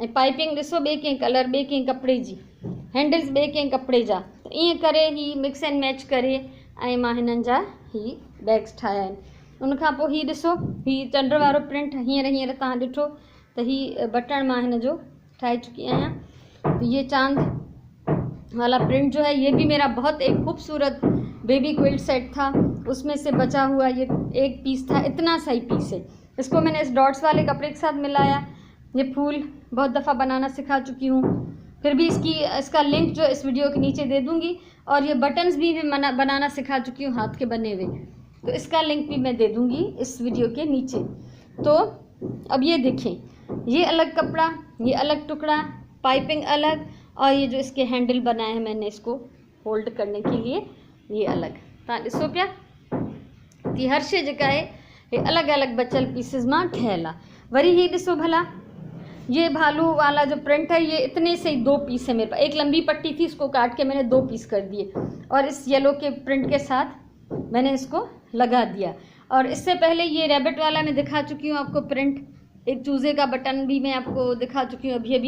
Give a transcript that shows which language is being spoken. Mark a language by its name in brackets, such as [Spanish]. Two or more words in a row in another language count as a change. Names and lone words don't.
[Sindhi] ऐं पाइपिंग ॾिसो ॿिए कंहिं कलर, ॿिए कंहिं कपिड़े जी, हैंडल्स ॿिए कंहिं कपिड़े जा, त ईअं करे ही [English] mix and match [Sindhi] करे ऐं मां हिननि जा ही बैग्स ठाहिया आहिनि। उनखां पोइ ही ॾिसो, ही चंड वारो प्रिंट हींअर तव्हां ॾिठो त ही बटण मां हिन जो ठाहे चुकी आहियां। [Hindi] तो ये चांद वाला प्रिंट जो है, ये भी मेरा बहुत एक खूबसूरत [English] baby quilt set [Hindi] था, उसमें से बचा हुआ ये एक पीस था, इतना सही पीस है। इसको मैंने इस डॉट्स वाले कपड़े के साथ मिलाया। ये फूल बहुत दफ़ा बनाना सिखा चुकी हूँ, फिर भी इसका लिंक जो इस वीडियो के नीचे दे दूँगी। और ये बटन्स भी बनाना सिखा चुकी हूँ हाथ के बने हुए, तो इसका लिंक भी मैं दे दूँगी इस वीडियो के नीचे। तो अब ये देखें, ये अलग कपड़ा, ये अलग टुकड़ा, पाइपिंग अलग, और ये जो इसके हैंडल बनाए हैं मैंने इसको होल्ड करने के लिए, ये अलग। [Sindhi] तव्हां ॾिसो पिया कि हर शइ जेका आहे ये अलग अलग बचल पीसिस मां ठहियल आहे। वरी ही ॾिसो भला, [Hindi] ये भालू वाला जो प्रिंट है, ये इतने से ही 2 पीस है मेरे पास। एक लंबी पट्टी थी, इसको काट के मैंने 2 पीस कर दिए और इस येलो के प्रिंट के साथ मैंने इसको लगा दिया। और इससे पहले ये रैबिट वाला मैं दिखा चुकी हूँ आपको प्रिंट, एक चूज़े का बटन भी मैं आपको दिखा चुकी हूँ अभी।